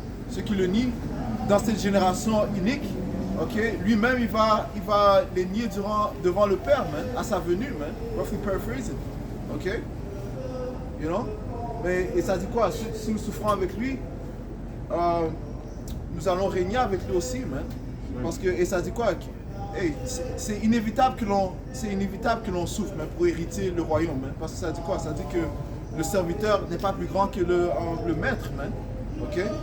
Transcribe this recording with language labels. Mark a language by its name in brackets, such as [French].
[French] Ceux qui le nient dans cette génération inique, ok, lui-même il va les nier devant le Père, man, à sa venue, man. [English] Roughly paraphrasing, ok, you know. [French] Et ça dit quoi? Si nous souffrons avec lui, nous allons régner avec lui aussi, man. Parce que, et ça dit quoi? Hey, c'est inévitable que l'on souffre, man, pour hériter le royaume, man. Parce que ça dit quoi? Ça dit que le serviteur n'est pas plus grand que le maître, man. Ok?